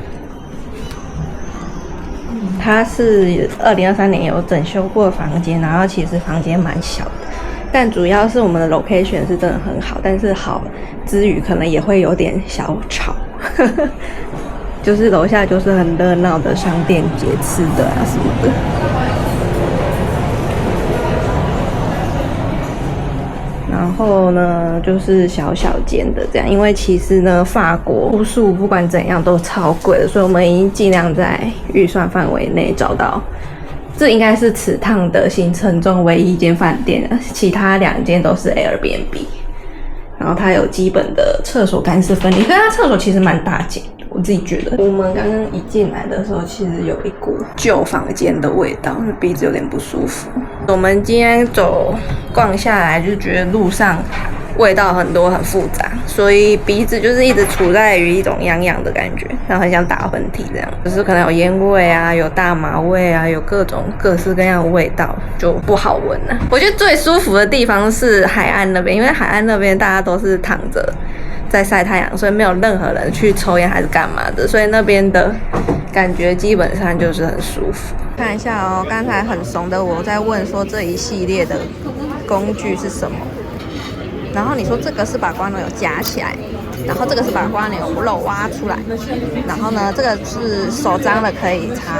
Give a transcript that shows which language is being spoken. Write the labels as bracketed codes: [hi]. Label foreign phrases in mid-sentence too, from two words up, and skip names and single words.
[zh] 它是2023年有整修過的房間，然後其實房間蠻小的，但主要是我們的 location 是真的很好，但是好之餘可能也會有點小吵，就是樓下就是很熱鬧的商店街，吃的啊什麼的。然後呢，就是小小間的這樣，因為其實呢，法國住宿不管怎樣都超貴的，所以我們已經盡量在預算範圍內找到。這應該是此趟的行程中唯一一間飯店了，其他2間都是 Airbnb。然後它有基本的廁所乾濕分離，可是它廁所其實蠻大間，我自己覺得。我們剛剛一進來的時候，其實有一股舊房間的味道，鼻子有點不舒服。我們今天逛下來，就覺得路上味道很多，很複雜，所以鼻子就是一直處在於一種癢癢的感覺，然後很想打噴嚏這樣。就是可能有煙味啊，有大麻味啊，有各種各式各樣的味道，就不好聞了。我覺得最舒服的地方是海岸那邊，因為海岸那邊大家都是躺着在曬太陽，所以沒有任何人去抽煙還是幹嘛的，所以那邊的感覺基本上就是很舒服。看一下哦，剛才很慫的我在問說這一系列的工具是什麼，然後你說這個是把光头有夾起來， 然後這個是把蝸牛肉挖出來，然後呢，這個是手髒了可以擦。